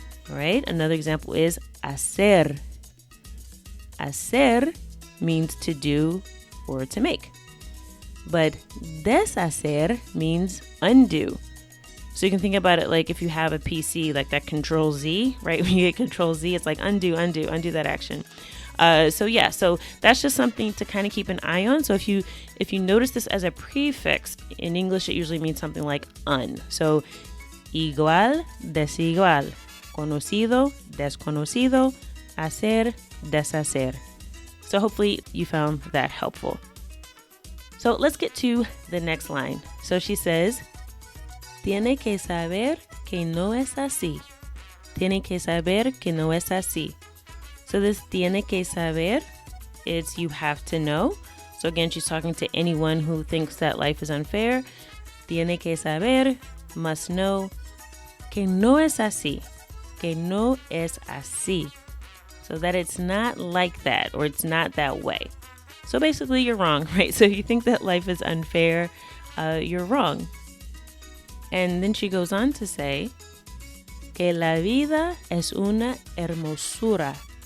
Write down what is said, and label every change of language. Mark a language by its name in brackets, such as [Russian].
[English] All right, another example is hacer. Hacer means to do or to make, but deshacer means undo. So you can think about it like if you have a PC, like that Control Z, right? When you get Control Z, it's like undo that action. So that's just something to kind of keep an eye on. So if you notice this as a prefix, in English it usually means something like un. [Spanish] So igual, desigual, conocido, desconocido, hacer, deshacer. [English] So hopefully you found that helpful. So let's get to the next line. So she says, [Spanish] tiene que saber que no es así. Tiene que saber que no es así. [English] So this [Spanish] tiene que saber, [English] it's you have to know. So again, she's talking to anyone who thinks that life is unfair. [Spanish] Tiene que saber, [English] must know, [Spanish] que no es así. Que no es así. [English] So that it's not like that or it's not that way. So basically, you're wrong, right? So if you think that life is unfair, you're wrong. And then she goes on to say, [Spanish] que la vida es una hermosura.